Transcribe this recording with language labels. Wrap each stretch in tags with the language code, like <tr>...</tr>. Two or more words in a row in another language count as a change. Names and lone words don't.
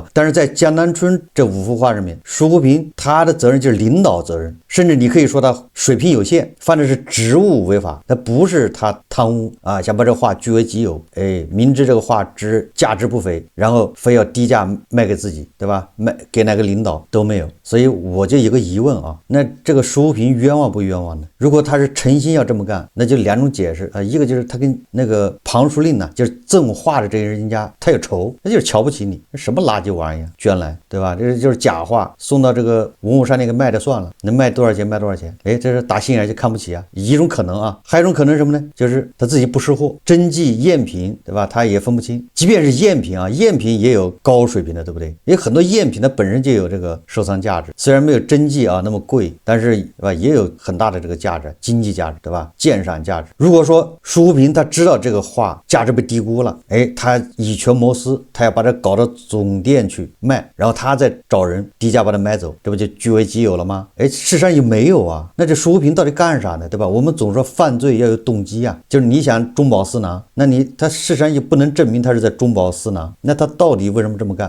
<zh>但是在江南春這5幅畫上面，蘇護平他的責任就是領導責任，甚至你可以說他水平有限，犯的是職務違法，那不是他貪污啊，想把這畫據為己有，明知這個畫價值不菲，然後非要低價賣給自己，对吧？賣給哪個領導都沒有。所以我就有個疑問啊，那這個蘇護平冤枉不冤枉呢？如果他是誠心要這麼幹，那就2種解釋啊，一個就是他跟那個龐書令呢，就是贈畫的這些人家他有仇，那就是瞧不起你，什麼垃圾玩意兒捐來，對吧？這就是假畫，送到這個文物商店給賣的算了，能賣多少錢賣多少錢，這是打心眼就看不起啊，一種可能啊。還有一種可能是什麼呢？就是他自己不识貨，真跡贗品，对吧？他也分不清。即便是贗品啊，贗品也有高水平的，对不对？也很多贗品它本身就有這個收藏價值，雖然沒有真跡啊那麼貴，但是對吧，也有很大的這個價值，經濟價值，對吧？鑑賞價值。如果說蘇護平他知道這個畫價值被低估了，他以權謀私，他要把它搞到總店去賣，然後他再找人低價把它買走，這不就據為己有了嗎？事實上也沒有啊。那這蘇護平到底幹啥呢？對吧？我們總說犯罪要有動機啊，就是你想中飽私囊，那他事實上也不能證明他是在中飽私囊，那他到底為什麼這麼幹？</zh>